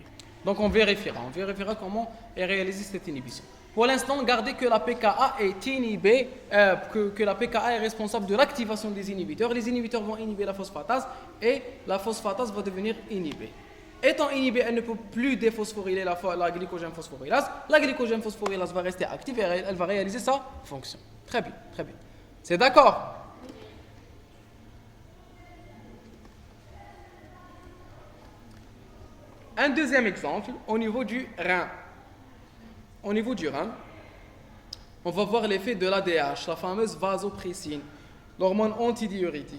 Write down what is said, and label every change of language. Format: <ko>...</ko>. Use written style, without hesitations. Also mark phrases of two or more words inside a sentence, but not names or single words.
<fr>Donc on vérifiera comment est réalisée cette inhibition. Pour l'instant, gardez que la pKa est inhibée, que la pKa est responsable de l'activation des inhibiteurs. Les inhibiteurs vont inhiber la phosphatase et la phosphatase va devenir inhibée. Étant inhibée, elle ne peut plus déphosphoryler la glycogène phosphorylase. La glycogène phosphorylase va rester active et elle va réaliser sa fonction. Très bien, très bien. C'est d'accord? Un deuxième exemple, au niveau du rein. Au niveau du rein, on va voir l'effet de l'ADH, la fameuse vasopressine, l'hormone antidiurétique.</fr>